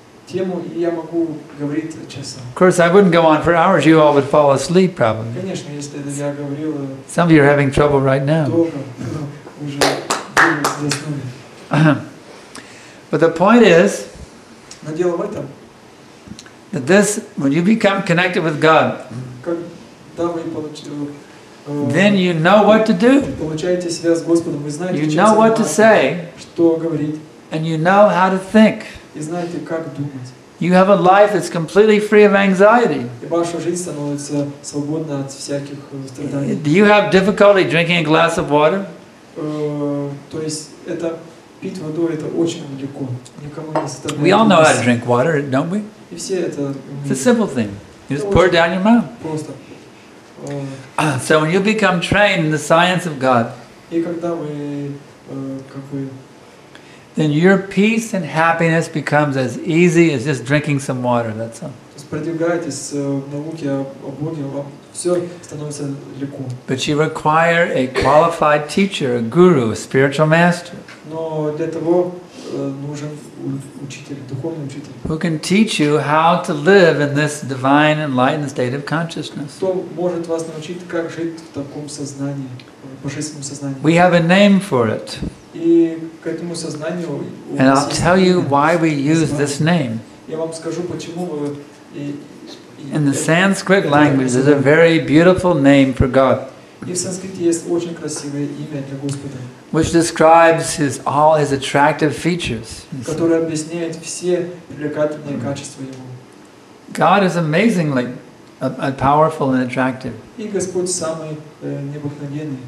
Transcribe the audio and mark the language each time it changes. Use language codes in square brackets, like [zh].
[ru] тему, и я могу говорить часа. [en] Of course, I wouldn't go on for hours. You all would fall asleep probably. [ru] Конечно, если я говорил [en] Some of you are having trouble right now. [ru] долго, уже заснули. [en] But the point is [ru] Но дело в этом, [en] that this, when you become connected with God, [ru] когда вы [en] then you know what to do. [ru] получаете связь с Господом, вы знаете, [en] You [ru] чем [en] know what to [ru] заниматься, [en] say, [ru] что говорить, [en] and you know how to think. [ru] и знаете, как думать. [en] You have a life that's completely free of anxiety. [ru] И ваша жизнь становится свободна от всяких страданий. [en] Do you have difficulty drinking a glass of water? [ru] То есть это пить воду это очень легко. Никому не составляет. [en] We all know how to [ru] трудности. [en] drink water, don't we? [ru] И все это [en] It's a simple thing. You just pour it down your mouth. [ru] просто. [en] So when you become trained in the science of God, [ru] И когда вы как бы [en] then your peace and happiness becomes as easy as just drinking some water, that's all. [ru] продвигаетесь в науке о Боге, вам все становится легко. [en] But you require a qualified teacher, a guru, a spiritual master, [ru] Но для того нужен учитель, духовный учитель. [en] who can teach you how to live in this divine enlightened state of consciousness. [ru] Кто может вас научить, как жить в таком сознании, божественном сознании. [en] We have a name for it, [ru] И к этому сознанию у [en] and [ru] нас [en] I'll [ru] есть [en] tell you [ru] имя. [en] why we use this name. [ru] Я вам скажу, почему вы [en] In the Sanskrit language, there's a very beautiful name for God, [ru] И в санскрите есть очень красивое имя для Господа, [en] which describes all his attractive features. [ru] которое объясняет все привлекательные качества Его. [en] God is amazingly powerful and attractive. [ru] И Господь самый необыкновенный.